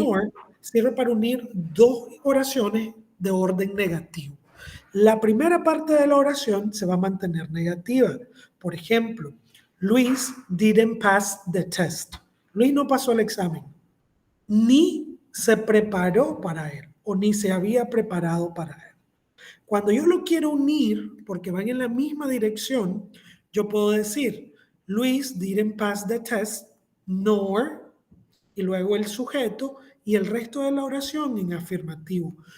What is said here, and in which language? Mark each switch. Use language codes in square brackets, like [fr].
[es] nor sirve para unir dos oraciones de orden negativo. La primera parte de la oración se va a mantener negativa. Por ejemplo, [en] Luis didn't pass the test. [es] Luis no pasó el examen, ni se preparó para él, o ni se había preparado para él. Cuando yo lo quiero unir, porque van en la misma dirección, yo puedo decir, [en] Luis didn't pass the test, [es] nor, y luego el sujeto y el resto de la oración en afirmativo.